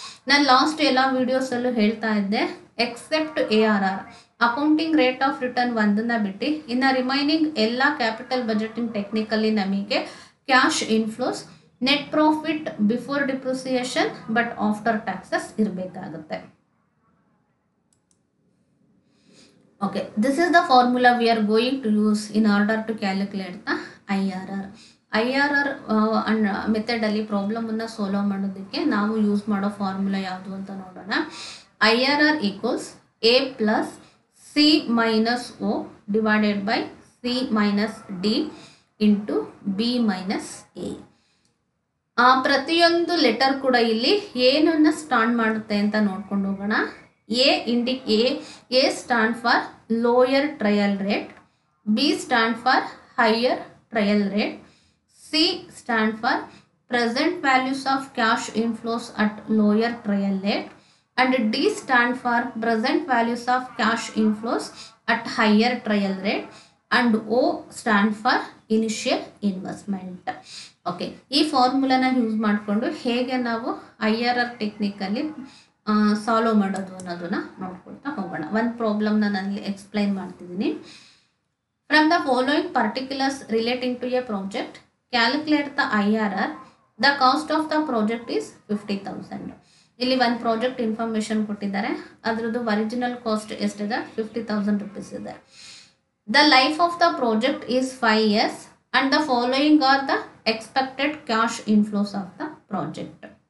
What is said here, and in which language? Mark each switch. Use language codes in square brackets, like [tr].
[kn] ನಾನು ಲಾಸ್ಟ್ ಎಲ್ಲ ವೀಡಿಯೋಸಲ್ಲೂ ಹೇಳ್ತಾ ಇದ್ದೆ, accept ARR accounting rate of return ಒಂದನ್ನು ಬಿಟ್ಟು ಇನ್ನು ರಿಮೈನಿಂಗ್ ಎಲ್ಲ ಕ್ಯಾಪಿಟಲ್ ಬಜೆಟಿಂಗ್ ಟೆಕ್ನಿಕಲ್ಲಿ ನಮಗೆ cash inflows net profit before depreciation but after taxes ಇರಬೇಕಾಗುತ್ತೆ. [en] Okay, this is the formula we are going to use in order to calculate the IRR. [kn] IRR ಮೆಥಡಲ್ಲಿ ಪ್ರಾಬ್ಲಮನ್ನು solve ಮಾಡೋದಕ್ಕೆ ನಾವು use ಮಾಡೋ formula ಯಾವುದು ಅಂತ ನೋಡೋಣ. [en] IRR equals A plus C minus O divided by C minus D into B minus A. [kn] ಪ್ರತಿಯೊಂದು letter ಕೂಡ ಇಲ್ಲಿ ಏನನ್ನು ಸ್ಟಾಂಡ್ ಮಾಡುತ್ತೆ ಅಂತ ನೋಡ್ಕೊಂಡು ಹೋಗೋಣ. [en] A stand for lower trial rate, B stand for higher trial rate, C stand for present values of cash inflows at lower trial rate, and D stand for present values of cash inflows at higher trial rate, and O stand for initial investment. [kn] Okay, ಈ ಫಾರ್ಮುಲಾನ use ಮಾಡಿಕೊಂಡು ಹೇಗೆ ನಾವು IRR ಟೆಕ್ನಿಕಲ್ಲಿ solve ಮಾಡೋದು ಅನ್ನೋದನ್ನ ನೋಡ್ಕೊಳ್ತಾ ಹೋಗೋಣ. ಒಂದು ಪ್ರಾಬ್ಲಮ್ನ ನಾನು ಎಕ್ಸ್ಪ್ಲೈನ್ ಮಾಡ್ತಿದ್ದೀನಿ. [en] From the following particulars relating to a project calculate the IRR. The cost of the project is 50,000. [kn] ಇಲ್ಲಿ ಒಂದು ಪ್ರಾಜೆಕ್ಟ್ ಇನ್ಫಾರ್ಮೇಷನ್ ಕೊಟ್ಟಿದ್ದಾರೆ, ಅದರದ್ದು ಒರಿಜಿನಲ್ ಕಾಸ್ಟ್ ಎಷ್ಟಿದೆ, 50,000 rupees ಇದೆ. [en] The life of the project is 5 years and the following are the expected cash inflows of the project.